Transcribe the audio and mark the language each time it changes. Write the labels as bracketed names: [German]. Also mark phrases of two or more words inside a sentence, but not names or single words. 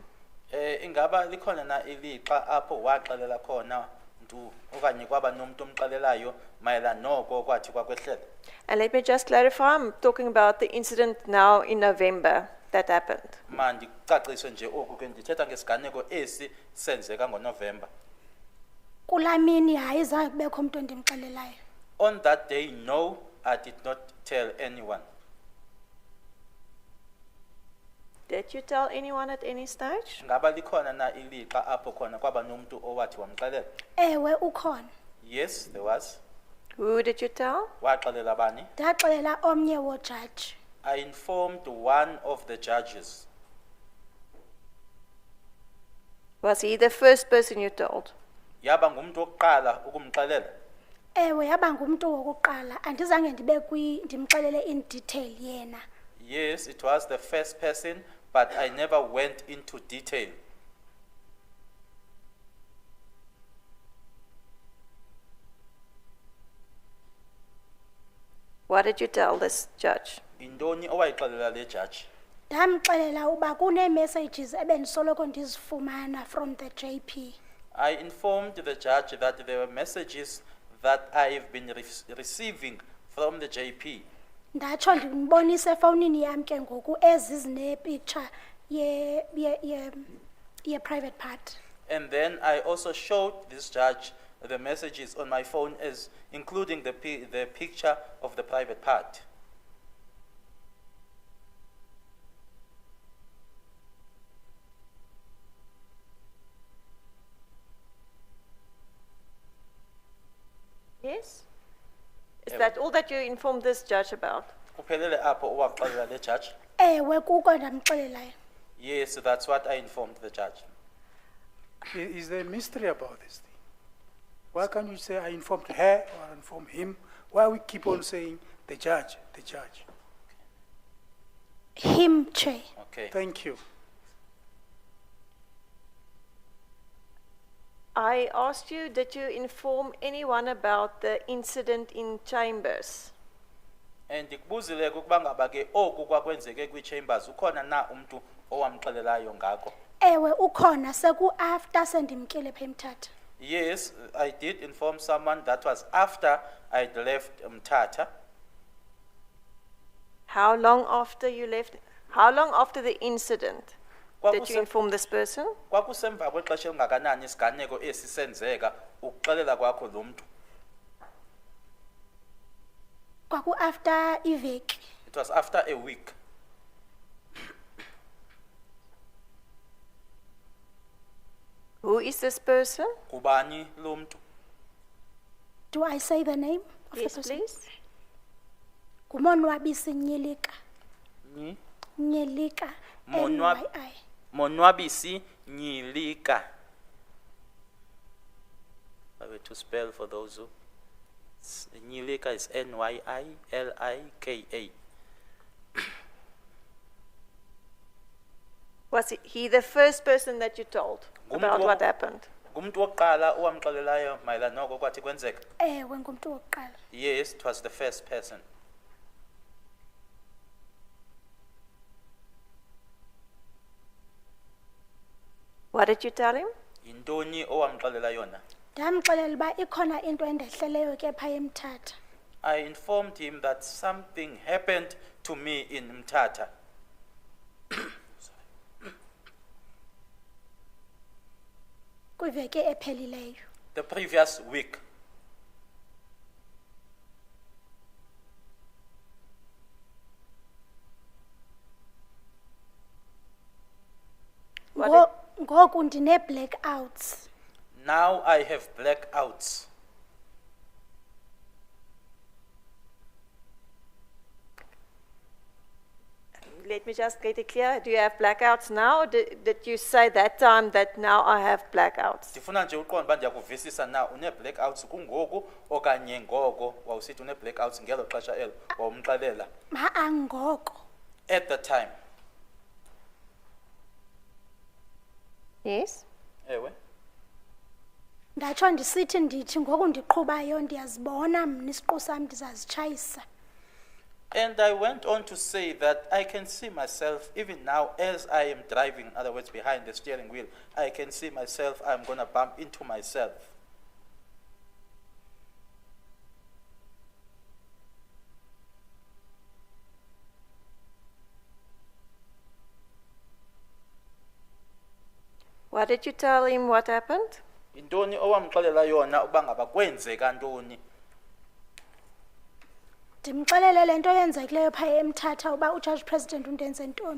[Xhosa] Ingaba likhona na ilixa apho waxelela khona ntu okanye kwaba nomuntu omxelelayo mayelana noko kwathi kwakwehlela? [English] And let me just clarify, I'm talking about the incident now in November that happened. [Xhosa] Mandicacise nje oku ke ndithetha ngesiganeko esi senzeka ngoNovember. Kulaa mini hayi zange kubekho umuntu endimxelelayo. [English] On that day, no, I did not tell anyone. Did you tell anyone at any stage? [Xhosa] Ngaba likhona na ilixa apho khona kwaba nomuntu owathi wamxelela? Ewe ukhona. [English] Yes, there was. Who did you tell? [Xhosa] Waxelela bani? Ndaxelela omnye wojaji. [English] I informed one of the judges. Was he the first person you told? [Xhosa] Yaba ngumuntu oqala ukumxelela? Ewe yaba ngumntu wokuqala andizange ndibe ndimxelele [English] in detail [Xhosa] yena. [English] Yes, it was the first person, but I never went into detail. What did you tell this judge? [Xhosa] Indoni owayixelela le judge? Ndamxelela uba kunee-messages ebendisoloko ndizifumana [English] from the JP. I informed the judge that there were messages that I've been receiving from the JP. [Xhosa] Ndatsho ndimbonise efowunini yam ke ngoku ezi zine-picture ye- [English] private part. And then I also showed this judge the messages on my phone as including the picture of the private part. Yes? Is that all that you informed this judge about? [Xhosa] Kuphelele apho uwaxelela le judge? Ewe kuko ndamxelelayo. [English] Yes, that's what I informed the judge. Is there a mystery about this thing? Why can't you say I informed her or I informed him? Why we keep on saying the judge, the judge? Him, Chair. Okay. Thank you. I asked you, did you inform anyone about the incident in Chambers? [Xhosa] And ndikubuzile ukuba ngaba ke oku kwakwenzeke kwi-chambers ukhona na umuntu owamxelelayo ngako? Ewe ukhona seku-after sendimkile pha eMthatha. [English] Yes, I did inform someone. That was after I'd left Mthatha. How long after you left? How long after the incident did you [Xhosa] Kwakuse- [English] inform this person? [Xhosa] Kwakusemva kwexesha elingakanani isiganeko esi senzeka ukuxelela kwakho lo mntu? Kwaku-after iveki. [English] It was after a week. Who is this person? [Xhosa] Kubani lo mntu? [English] Do I say the name of Yes, the person? please. [Xhosa] Ngumonwabisi Nyilika. Ni? Nyilika. Monwab- NYI. Monwabisi Nyilika. [English] I were to spell for those who. Nyilika is Nylika. Was he the first person that you told about [Xhosa] Ngumntu [English] what [Xhosa] wo- [English] happened? [Xhosa] Ngumntu wokuqala owamxelelayo mayelana noko kwathi kwenzeka? Ewe ngumntu wokuqala. [English] Yes, it was the first person. What did you tell him? [Xhosa] Yintoni owamxelela yona? Ndamxelela uba ikhona into endehleleyo ke pha eMthatha. [English] I informed him that something happened to me in Mthatha. [Xhosa] Kwiveki ephelileyo. [English] The previous week. What [Xhosa] Ngoku ndine-blackouts. [English] Now I have blackouts. Let me just get it clear. Do you have blackouts now? Or did you say that time that now I have blackouts? [Xhosa] Ndifuna nje uqonda uba ndiyakuvisisa na une-blackouts kungoku okanye ngoko wawusithi une-blackouts ngelo xesha elo wawumxelela Angoko. [English] at the time. Yes. [Xhosa] Ewe. Ndatsho ndisithi ndithi ngoku ndiqhubayo ndiyazibona mna isiqu sam ndizazitshayisa. [English] And I went on to say that I can see myself, even now, as I am driving, in other words, behind the steering wheel, I can see myself, I'm going to bump into myself. What did you tell him what happened? [Xhosa] Intoni owamxelela yona uba ngaba kwenzeka ntoni? Ndimxelele le nto yenzekileyo pha eMthatha uba uJudge President undenze ntoni.